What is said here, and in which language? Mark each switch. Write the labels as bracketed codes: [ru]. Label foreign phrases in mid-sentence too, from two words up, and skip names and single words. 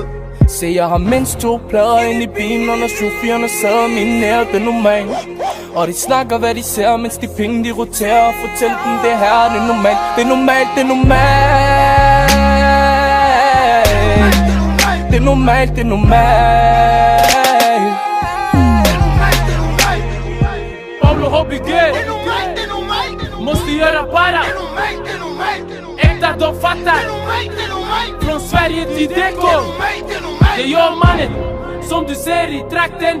[da] Se, jeg har mindst 2 plader ind i bilen. Og når chaufførerne sidder mine nær, det er normalt. Og de snakker hvad de ser, mens de penge de roterer. Og fortæl dem det her, det er normalt. Det er normalt, det er normalt. Det er normalt, det er normalt. [sv] Pablo HBG måste göra para. Äkta de fattar. Från Sverige till Deko. Det är jag mannen som du ser i trakten.